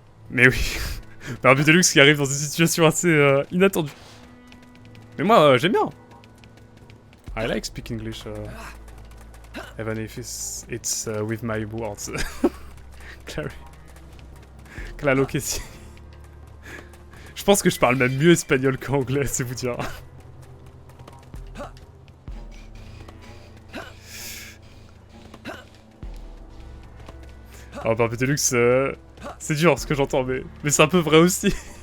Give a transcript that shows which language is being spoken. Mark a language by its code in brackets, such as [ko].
[fr] Mais oui, Barbie Deluxe qui arrive dans une situation assez inattendue. Mais moi, j'aime bien. [en] I like speak English, even if it's with my words. [es] Claro que si. [fr] Je pense que je parle même mieux espagnol qu'anglais, c'est vous dire. Alors Barbie Deluxe, c'est dur ce que j'entends, mais c'est un peu vrai aussi.